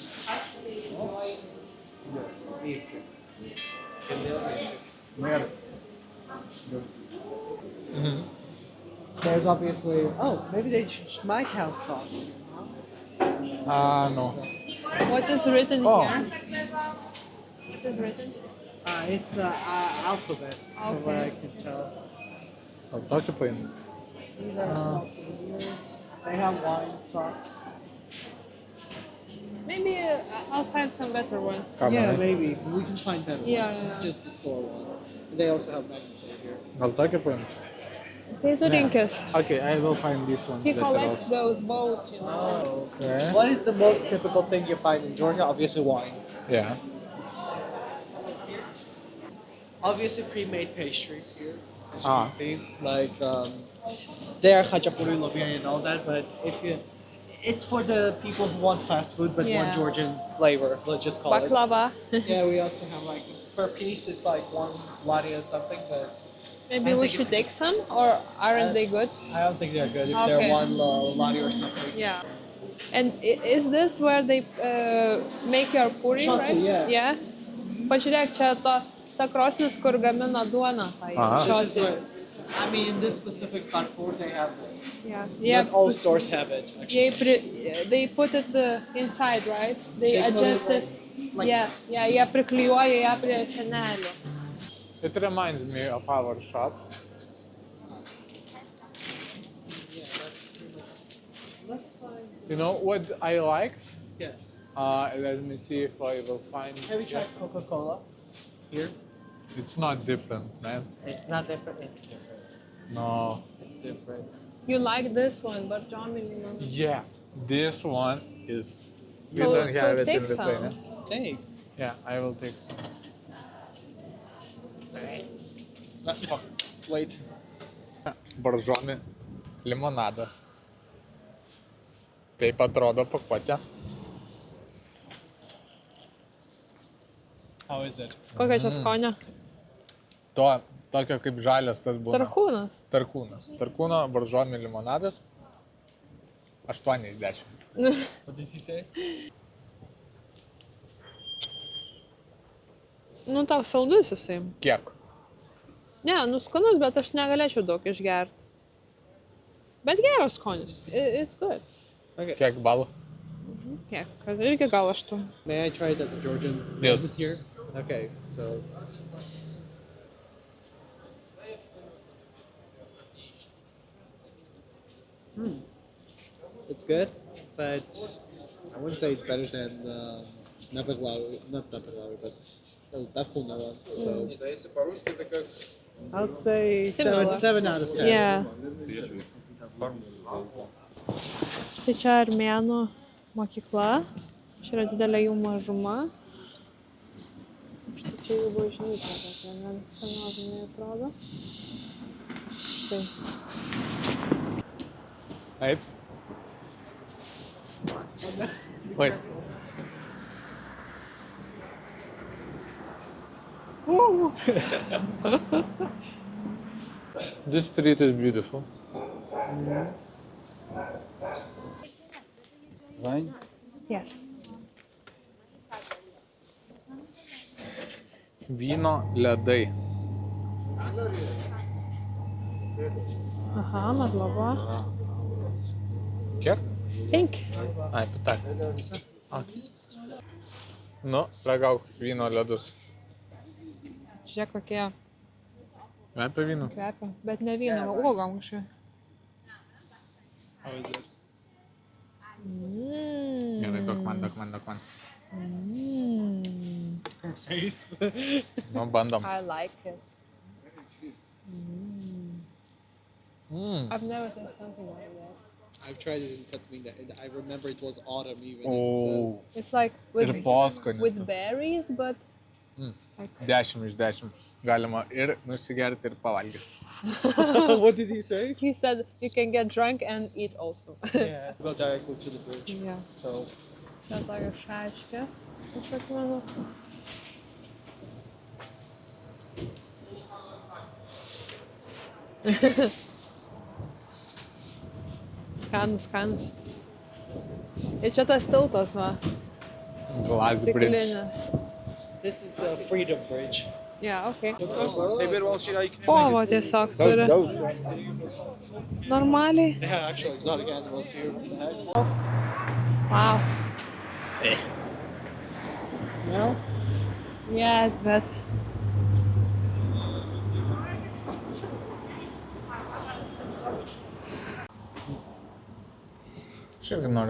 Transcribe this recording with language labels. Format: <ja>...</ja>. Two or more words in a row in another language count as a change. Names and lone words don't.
<en>There's obviously. Oh, maybe they changed my house socks. No. What is written Oh. here? What is written? It's alphabet, from what I can tell.</en> <lt>O tokį paimti.</lt> <en>These are small souvenirs. They have wine socks. Maybe I'll find some better ones.</en> <lt>Ką</lt> <en>Yeah,</en> <lt>manai?</lt> <en>maybe. We can find better Yeah, ones. yeah. It's just the store ones. And they also have magnets over here.</en> <lt>Gal tokį paimti? Tai tu rinkis.</lt> <en>Okay, I will find this one. He later collects on. those bows, you know. Oh. Okay. What is the most typical thing you find in Georgia? Obviously wine. Yeah. Obviously pre-made pastries here. As you Ah. can see. Like they are khachapuri, lovia and all that, but if you it's for the people who want fast food but Yeah. want Georgian flavor, let's just call Baklava. it. Yeah, we also have like per piece it's like one latte or something, but Maybe I we think should it's- take some, or aren't they good? I don't think they're good if Okay. they're one latte or something. Yeah. And is this where they make your puri, Shakti, right? yeah. Yeah.</en> <lt>Pažiūrėk, čia ta krosnis, kur gamina duoną. Aha.</lt> <en>This is what, I mean, in this specific Carrefour, they have this. Yeah. Not all stores have it. Actually. They put it inside, right? They They put it adjust it. like Yeah, this. yeah,</en> <lt>jie priklijuoja ją prie senelių.</lt> <en>It reminds me of our shop. Yeah, that's fine. You know what I liked? Yes. Let me see if I will find. Have you tried Coca-Cola? Here? It's not different, man. It's not different. It's different. No. It's different. You like this one, but Tommy, you know. Yeah, this one is. We So- don't so have it take in some. Lithuania. Take. Yeah, I will take some. Fuck. wait.</en> <lt>Baržomi limonadą. Taip atrodo pakuotė.</lt> <en>How is it?</en> <lt>Kokia čia skonio? Tokio kaip žalias tas būna. Tarkūnas. Tarkūnas. Tarkūno baržomi limonadas. 8 iš 10.</lt> <en>What did he say?</en> <lt>Nu, tau saldus jisai. Kiek? Ne, nu skanus, bet aš negalėčiau daug išgerti. Bet geras skonis.</lt> <en>It's good. Okay.</en> <lt>Kiek balų? Kiek? Kad irgi gal 8.</lt> <en>May I try it at the Georgian Yes. visit here? Okay, so it's good, but I wouldn't say it's better than Naperlaui, not Naperlaui, but Tarkūno one. So I would say Similar. 7 out of 10. Yeah.</en> <lt>Tai čia armėnų mokykla. Čia yra didelė jų mažuma. Štai čia jų bažnyčia, tokia gan senovinė atrodo. Štai. Taip.</lt> <en>Wait. This street is beautiful. Wine? Yes.</en> <lt>Vyno ledai.</lt> <ka>Aha, madlovo.</ka> <lt>Kiek? 5. Ai, pitak. Nu, ragauk vyno ledus. Žiūrėk, kokie Kvepia vynu? kvepia. Bet ne vyno, uogom kažkaip.</lt> <en>How is it?</en> <lt>Gerai, duok man.</lt> <en>Her face.</en> <lt>Nu, bandom.</lt> <en>I like it. I've never tasted something like that. I've tried it in Tasmania, and I remember it was autumn even.</en> <lt>O,</lt> <en>It's like</en> <lt>ir poskonis.</lt> <en>with berries, but</en> <lt>10 iš 10. Galima ir nusigerti, ir pavalgyti.</lt> <en>What did he say? he said you can get drunk and eat also. Yeah. Go directly to the bridge. Yeah. So</en> <lt>Čia tokios šaškės. Aš atmenu. Skanus. Ir čia tas tiltas, va.</lt> <en>Glass bridge.</en> <lt>Stiklinis.</lt> <en>this is a Freedom Bridge. Yeah, okay. Yeah,</en> <lt>Povo tiesiog turi. Normaliai.</lt> <en>actual exotic animals here. Wow. No? Yes,</en> <lt>bet. Aš irgi noriu.</lt>